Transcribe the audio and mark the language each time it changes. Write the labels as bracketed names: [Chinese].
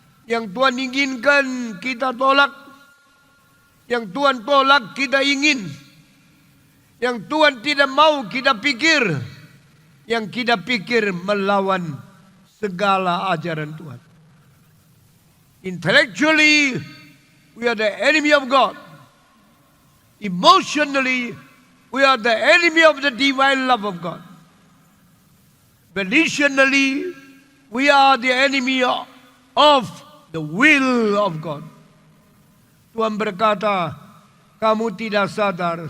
[Indonesian] Yang Tuhan inginkan kita tolak, yang Tuhan tolak kita ingin, yang Tuhan tidak mau kita pikir, yang kita pikir melawan segala ajaran Tuhan. [English] Intellectually, we are the enemy of God. Emotionally, we are the enemy of the divine love of God. Volitionally, we are the enemy of the will of God. [Indonesian] Tuhan berkata, kamu tidak sadar.